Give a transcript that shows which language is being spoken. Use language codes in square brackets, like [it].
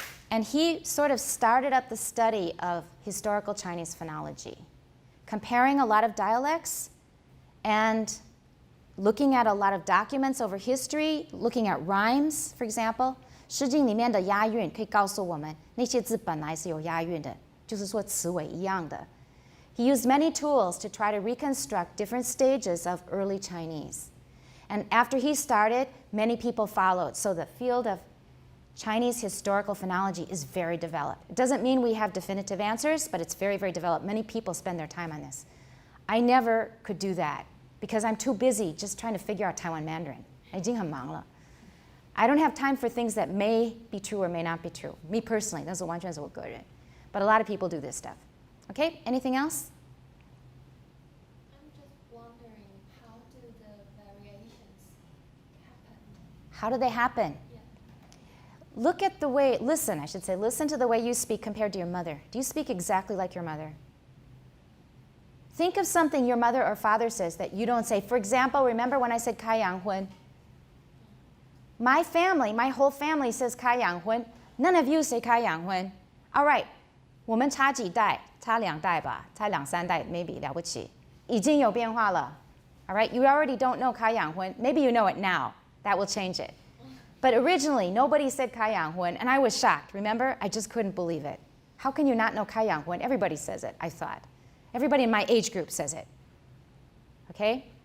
[en] And he sort of started up the study of historical Chinese phonology, comparing a lot of dialects and looking at a lot of documents over history, looking at rhymes, for example. [zh] 诗经里面的押韵可以告诉我们那些字本来是有押韵的，就是说词尾一样的. [en] He used many tools to try to reconstruct different stages of early Chinese. And after he started, many people followed. So the field of Chinese historical phonology is very developed. It doesn't mean we have definitive answers, but it's very, very developed. Many people spend their time on this. I never could do that because I'm too busy just trying to figure out Taiwan Mandarin. [zh] 已经很忙了. [en] I don't have time for things that may be true or may not be true. Me personally, [zh] 那是完全是我个人. [en] But a lot of people do this stuff. Okay, anything else? I'm just wondering, how do the variations happen? How do they happen? Yeah. Look at the way, listen, I should say, listen to the way you speak compared to your mother. Do you speak exactly like your mother? Think of something your mother or father says that you don't say. For example, remember when I said 开洋荤? My family, my whole family says 开洋荤. None of you say 开洋荤. All right, [zh] 我们差几代?差2代吧, 差2、3代 maybe, 了不起. 已经有变化了. [en] All right, you already don't know 开洋荤. Maybe you know it now. That will change it. But originally, nobody said 开洋荤, and I was shocked. Remember? I just couldn't believe it. How can you not know 开洋荤? Everybody says it, I thought. Everybody in my age group says it. Okay?